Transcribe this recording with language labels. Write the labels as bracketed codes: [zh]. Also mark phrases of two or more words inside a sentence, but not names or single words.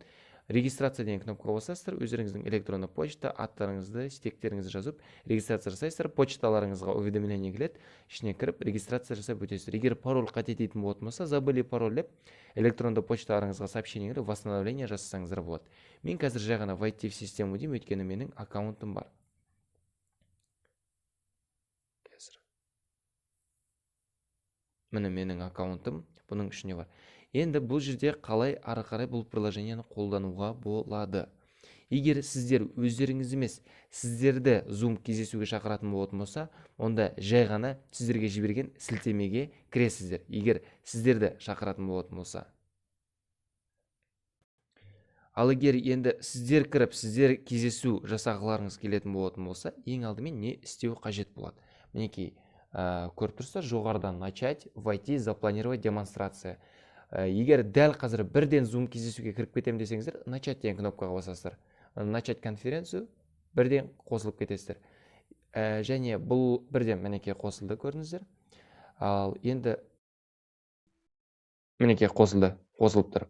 [kk] Регистрация деген кнопкаға басасыздар, өздеріңіздің электронды почта аттарыңызды, стектеріңізді жазып, регистрация жасайсыздар, почталарыңызға уведомление келеді, ішіне кіріп регистрация жасап өтесіздер. Егер пароль қате дейтін болатын болса, [ru] забыли пароль [kk] деп электронды почталарыңызға сообщение келіп, восстановление жасасаңыздар болады. Мен қазір жай ғана [ru] войти в систему [kk] деймін, өйткені менің аккаунтым бар. Міне менің аккаунтым бұның ішіне бар. Енді бұл жерде қалай ары қарай бұл приложениені қолдануға болады. Егер сіздер өздеріңіз емес, сіздерді Zoom кездесуге шақыратын болатын болса, онда жай ғана сіздерге жіберген сілтемеге кіресіздер. Егер сіздерді шақыратын болатын болса. Ал егер енді сіздер кіріп, сіздер кездесу жасағыларыңыз келетін болатын болса, ең алдымен не істеу қажет болады? Мінекей, көріп тұрсыздар, жоғарыдан [ru] начать, войти, запланировать демонстрация. [kk] Егер дәл қазір бірден Zoom кездесуге кіріп кетем десеңіздер, начать деген кнопкаға басасыздар. [ru] Начать конференцию, [kk] бірден қосылып кетесіздер. Және бұл бірден мінекей қосылды, көрдіңіздер. Ал енді мінекей қосылып тұр.